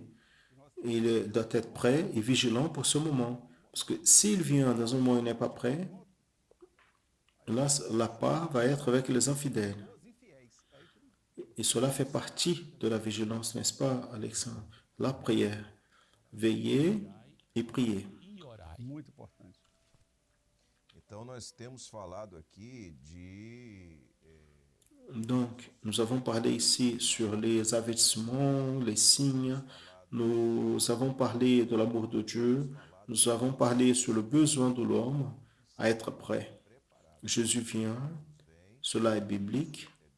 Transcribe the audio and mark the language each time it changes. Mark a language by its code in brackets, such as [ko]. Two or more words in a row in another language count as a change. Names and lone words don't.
[fr] Il doit être prêt et vigilant pour ce moment. Parce que s'il vient dans un moment où il n'est pas prêt, là, la part va être avec les infidèles. Et cela fait partie de la vigilance, n'est-ce pas, Alexandre? La prière. Veiller et prier. [pt] Muito importante. Então, nós temos falado aqui de [fr] Donc, nous avons parlé ici sur les avertissements, les signes. Nous avons parlé de l'amour de Dieu. Nous avons parlé sur le besoin de l'homme à être prêt. Jésus vient, cela est biblique.